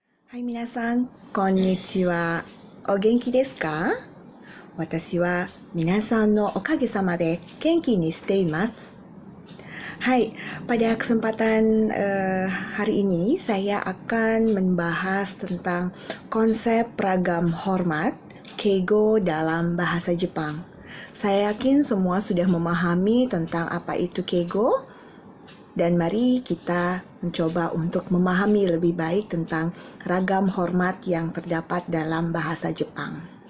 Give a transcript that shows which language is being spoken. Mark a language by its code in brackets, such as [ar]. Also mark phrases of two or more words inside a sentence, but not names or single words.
[ja] はい、皆さん、こんにちは。お元気ですか？私は皆さんのおかげさまde元気にしています。 [id] Hai, pada kesempatan hari ini saya akan membahas tentang konsep ragam hormat, keigo dalam bahasa Jepang. Saya yakin semua sudah memahami tentang apa itu keigo, dan mari kita mencoba untuk memahami lebih baik tentang ragam hormat yang terdapat dalam bahasa Jepang.